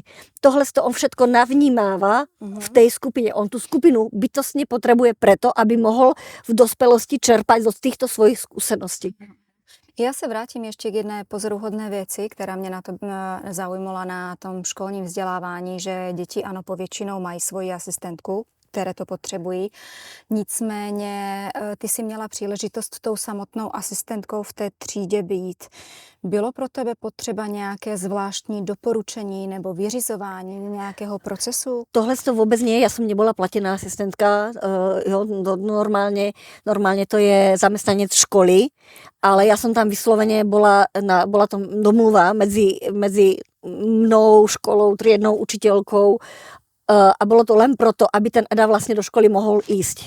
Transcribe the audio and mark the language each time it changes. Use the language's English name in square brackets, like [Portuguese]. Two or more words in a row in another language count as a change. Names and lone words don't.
[Slovak] Tohle on všetko navnímáva v tej skupine. On tú skupinu bytostne potrebuje preto, aby mohol v dospelosti čerpať zo týchto svojich skúseností. Ja sa vrátim ešte k jednej pozoruhodné veci, ktorá mňa na to zaujímala na tom školním vzdelávání, že deti [Czech] ano povětšinou mají svoji asistentku, které to potřebují. Nicméně ty si měla příležitost tou samotnou asistentkou v té třídě být. Bylo pro tebe potřeba nějaké zvláštní doporučení nebo vyřizování nějakého procesu? [Slovak] Tohle to vôbec nie, ja som nebola platená asistentka, normálne to je zamestnanec školy, ale ja som tam vyslovene bola to domluva medzi mnou, školou, triednou učiteľkou, a bolo to len proto, aby ten Eda vlastne do školy mohol ísť.